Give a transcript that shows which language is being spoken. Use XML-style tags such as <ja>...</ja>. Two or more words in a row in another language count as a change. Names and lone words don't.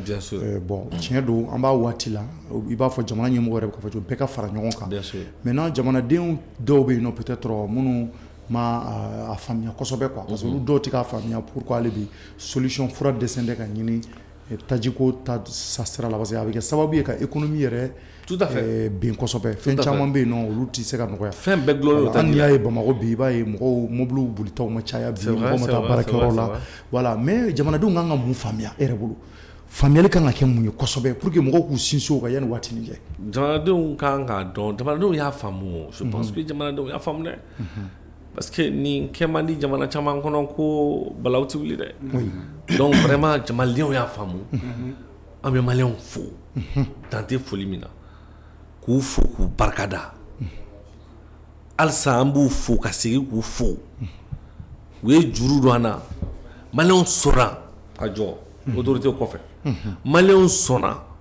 <fr>bien sûr</fr> <bm>bon tiɲɛ don an b'a waati la i b'a fɔ jamana ɲɛmɔgɔ yɛrɛ bɛ k'a fɔ bɛɛ ka fara ɲɔgɔn kan</bm> <fr>bien sûr</fr> <bm>maintenant jamanadenw dɔw bɛ yen nɔ peut-être minnu ma a faamuya kosɛbɛ quoi</bm> <fr>parce que</fr> <bm>olu dɔw tɛ k'a faamuya pourquoi ale bi solution fura dɛsɛn ka ɲini tajiko ta sa sira la</bm> <fr>parce que</fr> <bm>a bɛ kɛ sababu ye ka économie yɛrɛ</bm> <fr>tout à fait</fr> <bm>ben kosɛbɛ fɛn caman bɛ yen nɔ olu tɛ se ka nɔgɔya fɛn bɛɛ gulonlen hali n'i y'a ye Bamakɔ bi i b'a ye mɔgɔw mobiliw bolitaw ma caya bi mɔgɔw ma taa baarakɛyɔrɔ la voilà mais jamanadenw kan ka mun faamuya e yɛrɛ bolo faamuyali kan ka kɛ mun ye kosɛbɛ</bm> <fr>pour que</fr> <bm>mɔgɔw k'u sinsin o kan yanni waati nin cɛ jamanadenw kan k'a dɔn jamanadenw y'a faamu</bm> <fr>je pense que</fr> <bm>jamanadenw y'a faamu dɛ</bm> <fr>parce que</fr> <bm>nin kɛ man di jamana caman kɔnɔ ko balawu tɛ wuli dɛ</bm> <fr>donc vraiment</fr> <bm>jamanadenw y'a faamu an bɛ maliyɛnw fo dan tɛ foli min na k'u fo k'u barikada halisa an b'u fo ka segin k'u fo u ye juru don an na maliyɛnw sɔnna ka jɔ autorité kɔfɛ maliyɛnw sɔnna</bm>